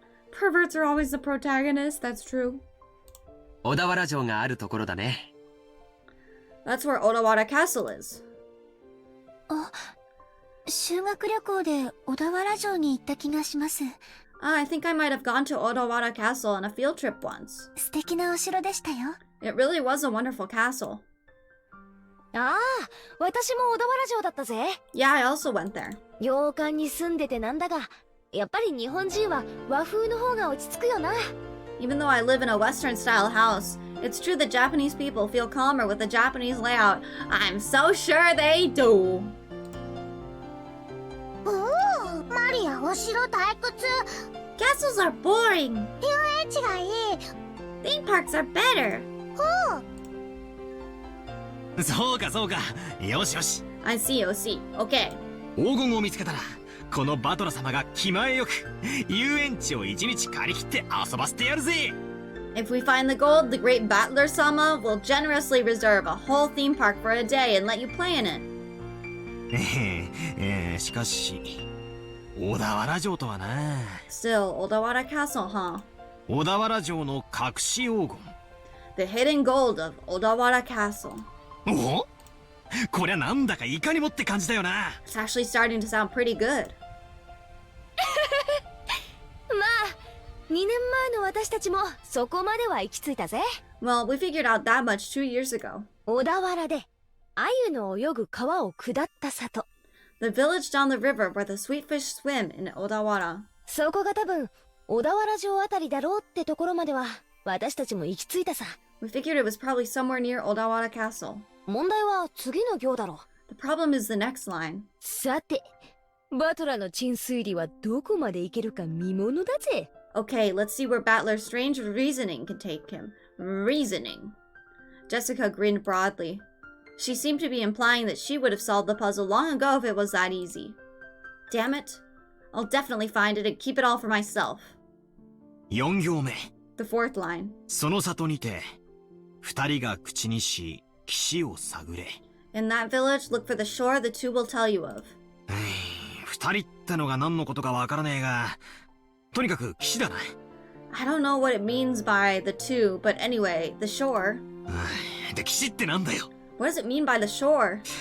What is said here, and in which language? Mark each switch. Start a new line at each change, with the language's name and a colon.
English: Perverts are always the protagonist, that's true.
Japanese: 小田原城があるところだね。
English: That's where Odawara Castle is.
Japanese: 修学旅行で小田原城に行った気がします。
English: I think I might have gone to Odawara Castle on a field trip once.
Japanese: 素敵なお城でしたよ。
English: It really was a wonderful castle.
Japanese: ああ、私も小田原城だったぜ。
English: Yeah, I also went there.
Japanese: 洋館に住んでてなんだが、やっぱり日本人は和風の方が落ち着くよな。
English: Even though I live in a Western-style house, it's true that Japanese people feel calmer with the Japanese layout. I'm so sure they do.
Japanese: マリア、お城退屈。
English: Castles are boring.
Japanese: 遊園地がいい。
English: Theme parks are better.
Japanese: そうかそうか。よしよし。
English: I see, okay.
Japanese: 黄金を見つけたら、このバトラ様が気前よく遊園地を一日借り切って遊ばせてやるぜ。
English: If we find the gold, the great Battler-sama will generously reserve a whole theme park for a day and let you play in it.
Japanese: しかし、小田原城とはな。
English: Still, Odawara Castle, huh?
Japanese: 小田原城の隠し黄金。
English: The hidden gold of Odawara Castle. お？
Japanese: こりゃなんだかいかにもって感じだよな。
English: It's actually starting to sound pretty good.
Japanese: まあ、 2年前の私たちもそこまでは行き着いたぜ。
English: Well, we figured out that much 2 years ago.
Japanese: 小田原で鮎の泳ぐ川を下った里。
English: The village down the river where the sweet fish swim in Odawara.
Japanese: そこが多分小田原城あたりだろうってところまでは私たちも行き着いたさ。
English: We figured it was probably somewhere near Odawara Castle.
Japanese: 問題は次の行だろ。
English: The problem is the next line.
Japanese: さて、バトラの鎮推理はどこまでいけるか見ものだぜ。
English: Okay, let's see where Battler's strange reasoning can take him. Reasoning. Jessica grinned broadly. She seemed to be implying that she would have solved the puzzle long ago if it was that easy. Damn it. I'll definitely find it and keep it all for myself.
Japanese: 4行目。
English: The fourth line.
Japanese: その里にて、二人が口にし、岸を探れ。
English: In that village, look for the shore the two will tell you of.
Japanese: 二人ってのが何のことかわからねえが、とにかく岸だな。
English: I don't know what it means by the two, but anyway, the shore.
Japanese: で、岸ってなんだよ。
English: What does it mean by the shore?